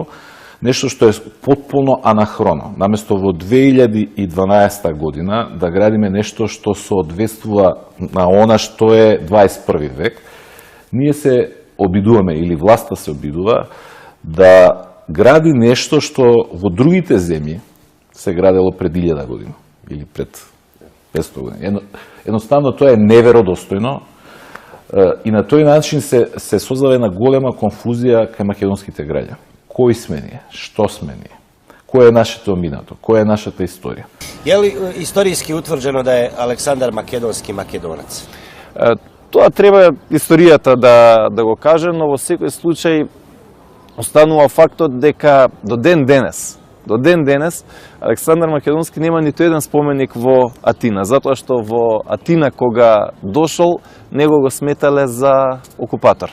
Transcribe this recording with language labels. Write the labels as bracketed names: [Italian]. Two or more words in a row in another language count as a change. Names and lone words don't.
[Macedonian] Нешто што е потполно анахроно. Наместо во 2012 година да градиме нешто што соодветствува на она што е 21 век, ние се обидуваме, или власта се обидува, да гради нешто што во другите земји се градело пред 1000 година или пред 500 години. Едноставно тоа е неверодостојно и на тој начин се создава една голема конфузија кај македонските граѓани. Кои сме ние? Што сме ние? Кој е нашето минато? Која е нашата историја? [Bosnian] Je li istorijski utvrđeno da je Aleksandar Makedonski Makedonac? [Macedonian] Тоа треба историјата да го каже, но во секој случај останува фактот дека до ден денес Александар Македонски нема ниту еден споменик во Атина, затоа што во Атина кога дошол, него го сметале за окупатор.